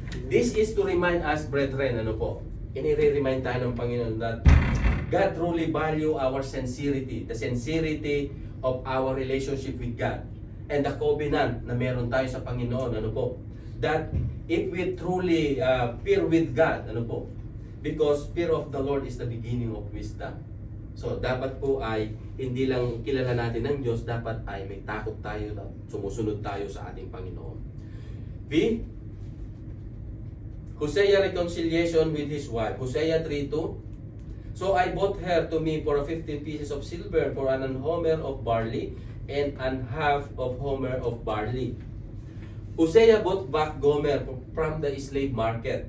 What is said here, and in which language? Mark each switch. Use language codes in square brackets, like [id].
[en] This is to remind us, brethren, [tl] inire-remind tayo ng Panginoon [en] that God truly value our sincerity, the sincerity of our relationship with God, and the covenant [tl] na meron tayo sa Panginoon, [en] that if we truly fear with God, because fear of the Lord is the beginning of wisdom. [tl] So, dapat po ay hindi lang kilala natin ng Diyos, dapat ay may takot tayo, sumusunod tayo sa ating Panginoon. B. [en] Hosea reconciliation with his wife. Hosea 3:2. So I bought her to me for 15 pieces of silver, for an homer of barley, and an half of homer of barley. Hosea bought back Gomer from the slave market.